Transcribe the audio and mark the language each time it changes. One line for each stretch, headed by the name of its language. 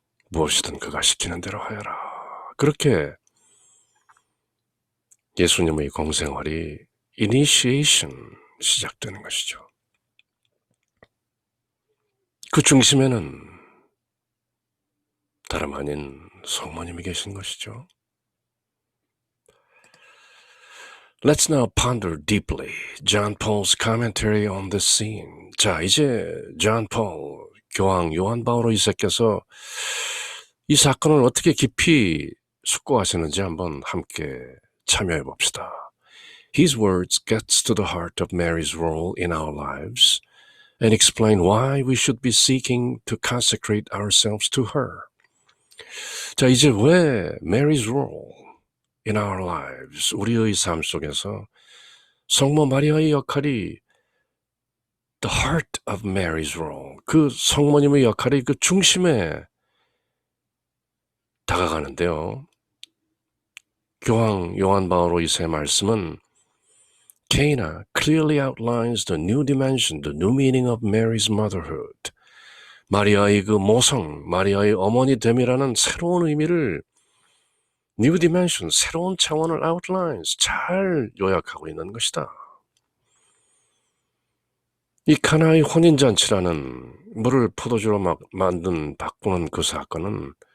Korean: 무엇이든 그가 시키는 대로 하여라. 그렇게 예수님의 공생활이 initiation, 시작되는 것이죠. 그 중심에는 다름 아닌 성모님이 계신 것이죠.
English: Let's now ponder deeply John Paul's commentary on this scene.
Korean: 자, 이제 John Paul, 교황 요한 바오로 2세께서 이 사건을 어떻게 깊이 숙고하시는지 한번 함께 참여해 봅시다.
English: His words gets to the heart of Mary's role in our lives and explain why we should be seeking to consecrate ourselves to her.
Korean: 자, 이제 왜
English: Mary's role in our lives,
Korean: 우리의 삶 속에서 성모 마리아의 역할이
English: the heart of Mary's role,
Korean: 그 성모님의 역할이 그 중심에 다가가는데요. 교황 요한 바오로 2세의 말씀은
English: Cana clearly outlines the new dimension, the new meaning of Mary's motherhood.
Korean: 마리아의 그 모성, 마리아의 어머니 됨이라는 새로운 의미를 new dimension, 새로운 차원을 outlines, 잘 요약하고 있는 것이다. 이 카나의 혼인잔치라는 물을 포도주로 만든 바꾸는 그 사건은